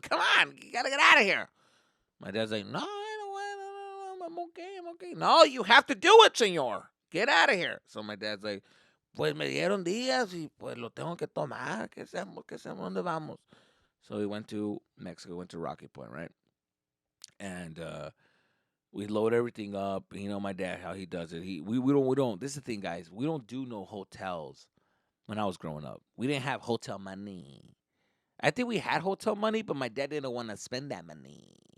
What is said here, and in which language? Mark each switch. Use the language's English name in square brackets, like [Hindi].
[English] Come on, you gotta get out of here." My dad's like, "No, I don't want. No, I'm okay. I'm okay. No, you have to do it, senor. Get out of here." So my dad's like, [Spanish] "Pues me dieron días y pues lo tengo que tomar. ¿Qué hacemos? ¿Dónde vamos?" [English] So we went to Mexico, went to Rocky Point, right? And we load everything up. You know, my dad, how he does it. We don't. This is the thing, guys. We don't do no hotels. When I was growing up, we didn't have hotel money. I think we had hotel money, but my dad didn't want to spend that money.